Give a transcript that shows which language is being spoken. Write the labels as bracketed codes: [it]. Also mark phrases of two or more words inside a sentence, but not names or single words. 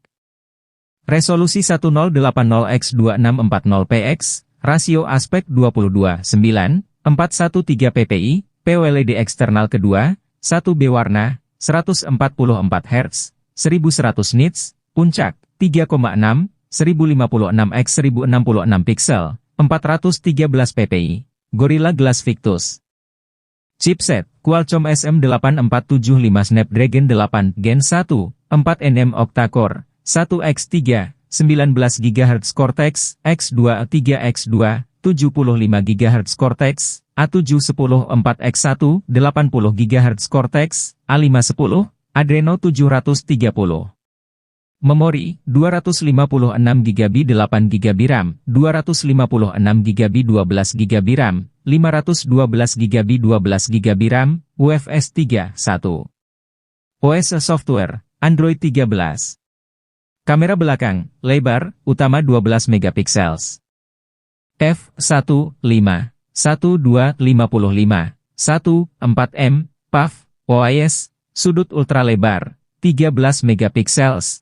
[id] Resolusi 1080x2640px, rasio aspek 22:9, 413 ppi, POLED eksternal kedua, 1B warna, 144 Hz, 1100 nits, puncak, 3,6, 1056x1066 pixel, 413 ppi, Gorilla Glass Victus. Chipset, Qualcomm SM8475 Snapdragon 8 Gen 1, 4nm octa-core, 1x3, 19 GHz Cortex, X2, 3x2, 75 GHz Cortex, A710 4x1, 80 GHz Cortex, A510, Adreno 730. Memori, 256 GB 8 GB RAM, 256 GB 12 GB RAM, 512 GB 12 GB RAM, UFS 3.1. [en] OS Software, [id] Android 13. Kamera belakang, lebar, utama 12 megapiksels. f1.5, 1255, 14 m, PAF, OIS, sudut ultra lebar, 13 megapiksels.